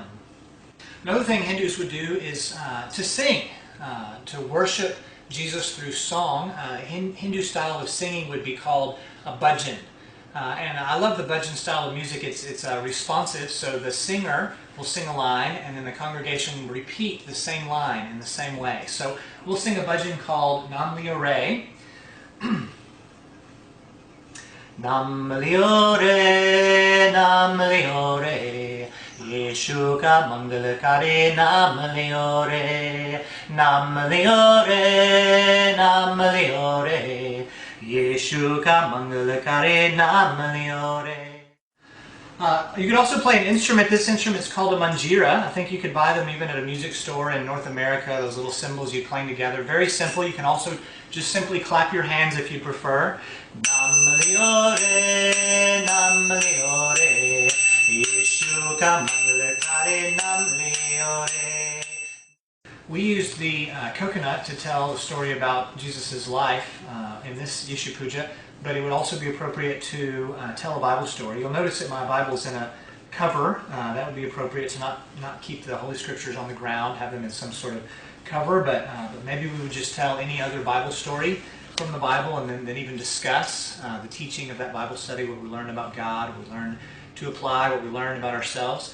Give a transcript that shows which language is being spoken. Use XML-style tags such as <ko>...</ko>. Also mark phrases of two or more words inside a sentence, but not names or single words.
<en>Another thing Hindus would do is to sing, to worship Jesus through song. Hindu style of singing would be called a bhajan. And I love the bhajan style of music. It's responsive, so the singer will sing a line and then the congregation will repeat the same line in the same way. So we'll sing a bhajan called Nam Leo Re.</en> <hi>नाम लियो रे, नाम लियो रे, येशु का मंगल करे. नाम लियो रे, नाम लियो रे, नाम लियो रे, येशु का मंगल करे. नाम लियो रे.</hi> <en>You could also play an instrument. This instrument is called a manjira. I think you could buy them even at a music store in North America, those little cymbals you clang together. Very simple. You can also just simply clap your hands if you prefer.</en> <hi>नाम लियो रे, नाम लियो रे, येशु का मंगल करे. नाम लियो रे.</hi> <en>We used the coconut to tell the story about Jesus' life in this Yeshu Puja, but it would also be appropriate to tell a Bible story. You'll notice that my Bible is in a cover. That would be appropriate to not keep the Holy Scriptures on the ground, have them in some sort of cover, but maybe we would just tell any other Bible story from the Bible, and then even discuss the teaching of that Bible study, what we learned about God, what we learned to apply, what we learned about ourselves.</en>